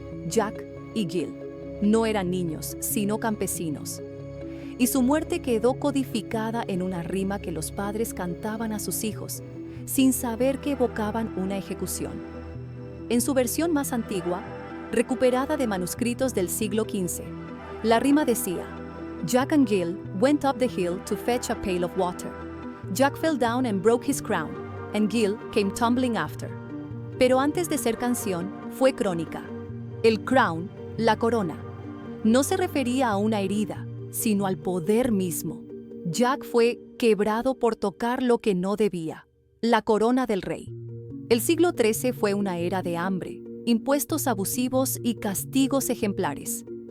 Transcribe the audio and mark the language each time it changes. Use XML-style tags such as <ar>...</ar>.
<es>Jack y Jill no eran niños, sino campesinos, y su muerte quedó codificada en una rima que los padres cantaban a sus hijos, sin saber que evocaban una ejecución. En su versión más antigua, recuperada de manuscritos del siglo XV, la rima decía:</es> <en>Jack and Jill went up the hill to fetch a pail of water. Jack fell down and broke his crown, and Jill came tumbling after.</en> <es>Pero antes de ser canción, fue crónica. El crown, la corona, no se refería a una herida, sino al poder mismo. Jack fue quebrado por tocar lo que no debía, la corona del rey. El siglo XIII fue una era de hambre, impuestos abusivos y castigos ejemplares.</es>